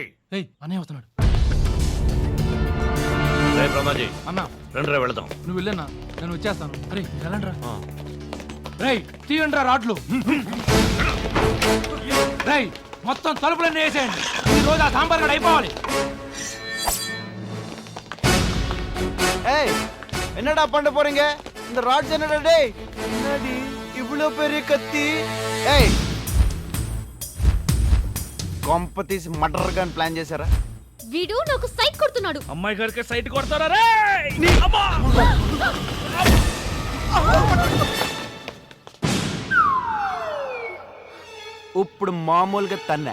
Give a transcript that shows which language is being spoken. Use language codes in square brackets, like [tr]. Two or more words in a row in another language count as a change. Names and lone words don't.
[te] ఏయ్ అన్నయ్య వస్తున్నాడు. రే బ్రహ్మాజీ, అన్న రండిరా వెళదాం. నువ్వు వెళ్ళన్నా, నేను వచ్చేస్తాను. అరే వెళ్ళండి రా. రేయ్ తీయండి రా రాడ్లు. రేయ్ మొత్తం తలుపులన్నీ వేసేయండి. ఈ రోజు ఆ సాంబార్ గడ అయిపోవాలి. [ta] ஏய் என்னடா பண்ண போறீங்க? இந்த ராட்ஸ் என்னடா டேய்? என்னடி இவ்ளோ பெரிய கத்தி? [te] ஏய் కాంపిటీస్ మర్డర్ గన్ ప్లాన్ చేశారా? వీడు నాకు సైట్ కొడుతున్నాడు. అమ్మాయి గారికి సైట్ కొడతారా రే? ఇప్పుడు మామూలుగా తన్నే.